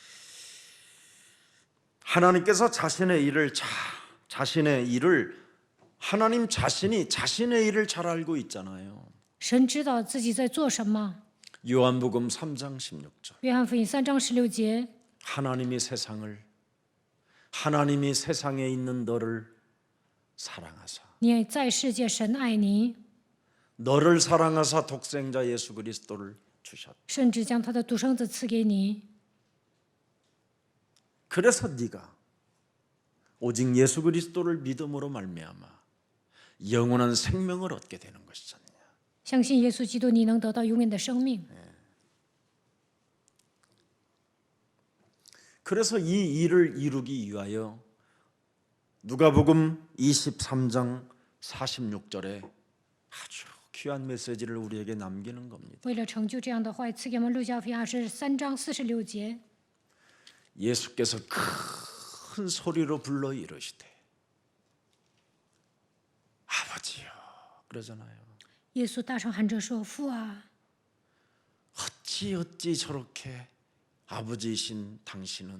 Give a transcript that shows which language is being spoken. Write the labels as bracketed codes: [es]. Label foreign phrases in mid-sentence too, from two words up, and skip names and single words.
[ko] 하나님께서 자신의 일을 하나님 자신이 자신의 일을 잘 알고 있잖아요. [zh] 神知道自己在做什么。 [ko] 요한복음 3장 16절. [zh] 约翰福音3章16节， [ko] 하나님이 세상에 있는 너를 사랑하사 [zh] 你在世界，神爱你， [ko] 너를 사랑하사 독생자 예수 그리스도를 주셨다. [zh] 甚至将他的独生子赐给你。 [ko] 그래서 네가 오직 예수 그리스도를 믿음으로 말미암아 영원한 생명을 얻게 되는 것이잖냐. [zh] 相信耶稣基督，你能得到永远的生命。 [ko] 그래서 이 일을 이루기 위하여 누가복음 23장 46절에 아주 귀한 메시지를 우리에게 남기는 겁니다. [zh] 为了成就这样的话，赐给我们路加福音23章46节， [ko] 예수께서 큰 소리로 불러 이르시되 아버지여 그러잖아요. [zh] 耶稣大声喊着说：“父啊， [ko] 어찌 저렇게 아버지이신 당신은